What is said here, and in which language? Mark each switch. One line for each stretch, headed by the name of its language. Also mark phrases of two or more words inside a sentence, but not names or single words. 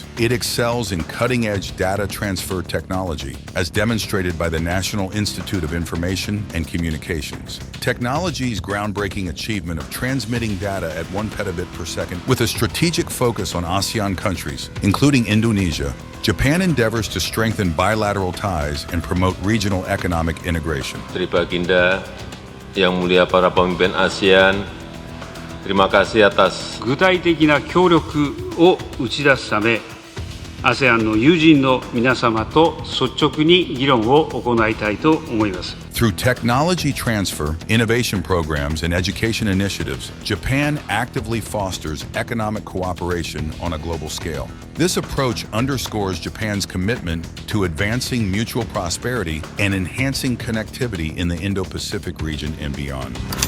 English: It excels in cutting-edge data transfer technology, as demonstrated by the National Institute of Information and Communications. Technology's groundbreaking achievement of transmitting data at 1 petabit per second with a strategic focus on ASEAN countries, including Indonesia, Japan endeavors to strengthen bilateral ties and promote regional economic integration.
Indonesian: Menteri Baginda, Yang Mulia para pemimpin ASEAN, terima kasih atas
Japanese: 具体的な協力を打ち出すため、ASEAN の友人の皆様と率直に議論を行いたいと思います。
English: Through technology transfer, innovation programs, and education initiatives, Japan actively fosters economic cooperation on a global scale. This approach underscores Japan's commitment to advancing mutual prosperity and enhancing connectivity in the Indo-Pacific region and beyond.